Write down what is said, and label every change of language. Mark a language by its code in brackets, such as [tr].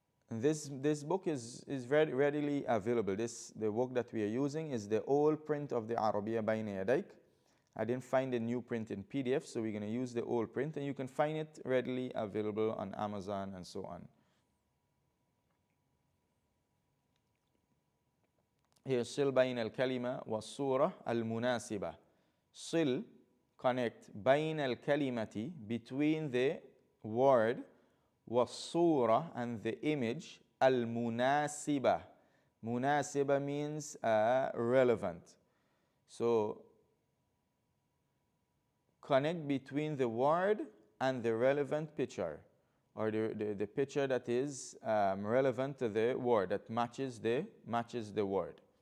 [en] And this book is very readily available. The book that we are using is the old print of the Arabiya Bayna Yadayk. I didn't find a new print in PDF, so we're going to use the old print, and you can find it readily available on Amazon and so on. Here, [ar] صِل بَيْنَ الْكَلِمَةِ وَالصُّورَةِ الْمُنَاسِبَةِ. [en] صِل, connect, [ar] بَيْنَ الْكَلِمَةِ, [en] between the word, وَالصُّورَةِ, and the image, al-munasiba. Munasiba means relevant. So connect between the word and the relevant picture, or the picture that is relevant to the word, that matches the word.